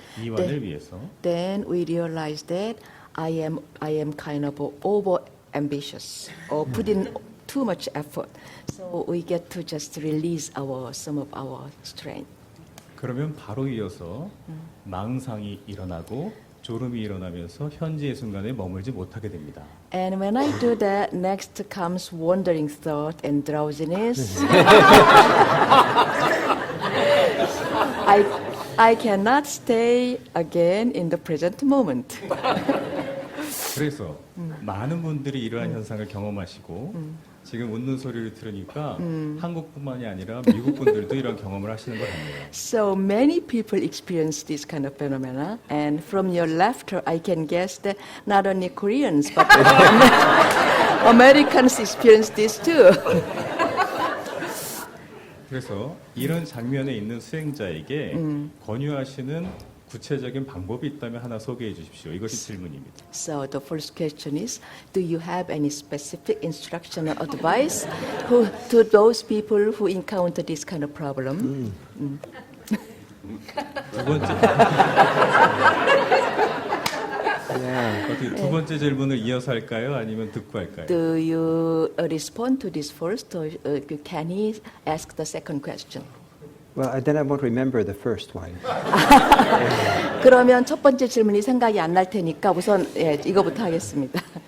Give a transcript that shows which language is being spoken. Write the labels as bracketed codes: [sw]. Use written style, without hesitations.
[ko] 이완을 위해서. [en] Then we realize that I am kind of over ambitious or put in too much effort. So we get to just release some of our strength. [ko] 그러면 바로 이어서 망상이 일어나고 졸음이 일어나면서 현재의 순간에 머물지 못하게 됩니다. [en] And when I do that, next comes wandering thought and drowsiness. I cannot stay again in the present moment. [ko] 그래서 많은 분들이 이러한 현상을 경험하시고 지금 웃는 소리를 들으니까 한국뿐만이 아니라 미국 분들도 이런 경험을 하시는 것 같네요. [en] So many people experience this kind of phenomena, and from your laughter, I can guess that not only Koreans but Americans experience this too. [ko] 그래서 이런 장면에 있는 수행자에게 권유하시는 구체적인 방법이 있다면 하나 소개해 주십시오. 이것이 질문입니다. [en] So the first question is, do you have any specific instruction or advice to those people who encounter this kind of problem? [ko] 두 번째. 어떻게 두 번째 질문을 이어서 할까요? 아니면 듣고 할까요? [en] Do you respond to this first, or can he ask the second question? Well, then I won't remember the first one. [ko] 그러면 첫 번째 질문이 생각이 안 날 테니까 우선 이거부터 하겠습니다.